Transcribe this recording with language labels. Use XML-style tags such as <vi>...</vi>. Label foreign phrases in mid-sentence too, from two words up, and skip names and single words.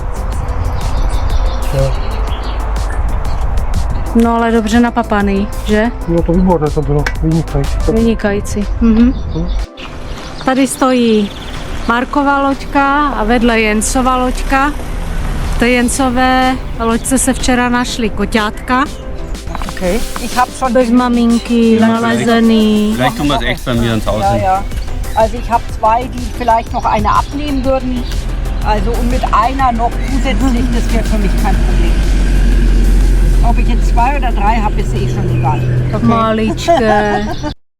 <cs>No ale dobře napapaný, že? No to výborné to bylo, vynikající. Vynikající. Tady stojí Markova loďka a vedle Jensova loďka. V té Jensové loďce se včera našly koťátka.</cs> <de>Okay. Ich habe schon</de> <cs>Bez maminky, nalezený.</cs> <de>Vielleicht tun wir es echt bei mir ins Haus hin. Ja. Also ich habe 2, die vielleicht noch eine abnehmen würden. Also und mit einer noch zusätzlich, das wäre für mich kein Problem. Ob ich jetzt 2 oder 3 habe, ist eh schon egal.</de> <cs>Maličké.</cs>